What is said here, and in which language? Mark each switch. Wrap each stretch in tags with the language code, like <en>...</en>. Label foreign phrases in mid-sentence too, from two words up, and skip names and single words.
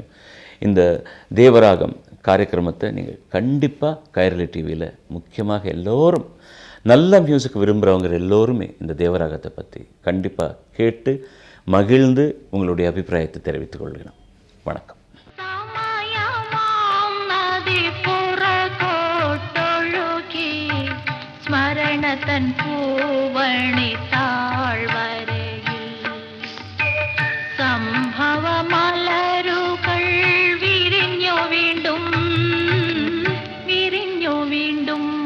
<ta>இந்த தேவராகம் காரியக்கிரமத்தை நீங்கள் கண்டிப்பாக கைரளி டிவியில் முக்கியமாக எல்லோரும் நல்ல மியூசிக் விரும்புகிறவங்க எல்லோருமே இந்த தேவராகத்தை பற்றி கண்டிப்பாக கேட்டு மகிழ்ந்து உங்களுடைய அபிப்பிராயத்தை தெரிவித்துக் கொள்கிறோம். வணக்கம்.</ta> <ml>സ്മരണതൻ പൂവണി താഴ്വരയിൽ സംഭവമലരുകൾ വിരിഞ്ഞു വീണ്ടും വിരിഞ്ഞു വീണ്ടും</ml>